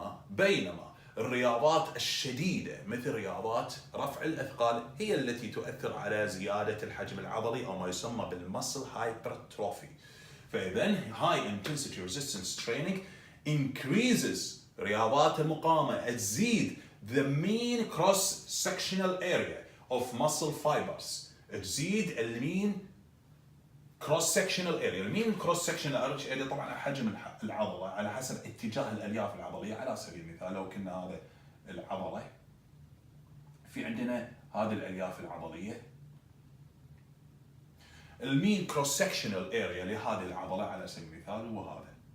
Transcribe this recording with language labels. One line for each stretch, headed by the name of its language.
Arabic: بينما الرياضات الشديدة مثل رياضات رفع الأثقال هي التي تؤثر على زيادة الحجم العضلي أو ما يسمى بالمسل هايبرتروفي.
English: فإذا high intensity resistance training increases، رياضات المقاومة تزيد the mean cross sectional area of muscle fibers، تزيد المين cross sectional area.
Arabic: المين cross sectional area طبعا حجم العضلة على حسب اتجاه الألياف العضلية. على سبيل المثال لو كنا هذا العضلة في عندنا هذه الالياف العضليه. المين كروس سكشنال اريا لهذه العضله على سبيل المثال هو هذا.